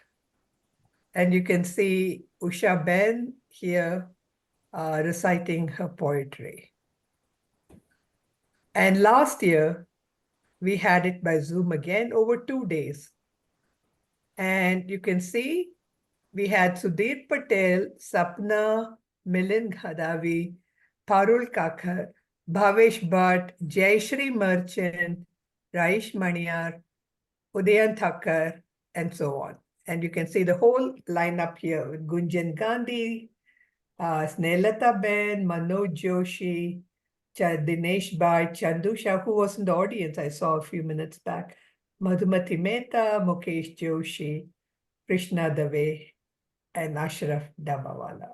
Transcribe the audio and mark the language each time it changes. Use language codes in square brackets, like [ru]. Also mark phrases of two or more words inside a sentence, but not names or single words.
[en] And you can see Usha Ben here reciting her poetry. And last year, we had it by Zoom again over 2 days. And you can see we had Sudhir Patel, Sapna, Milind Ghadavi, Parul Kakhar, Bhavesh Bhatt, Jayashri Merchant, Raish Maniyar, Udayan Thakkar, and so on. And you can see the whole lineup here with Gunjan Gandhi, Snehata Ben, Manoj Joshi, Dinesh Bhatt, Chandu Shah, who was in the audience I saw a few minutes back, Madhumati Mehta, Mukesh Joshi, Krishna Dave, and Ashraf Dabawala.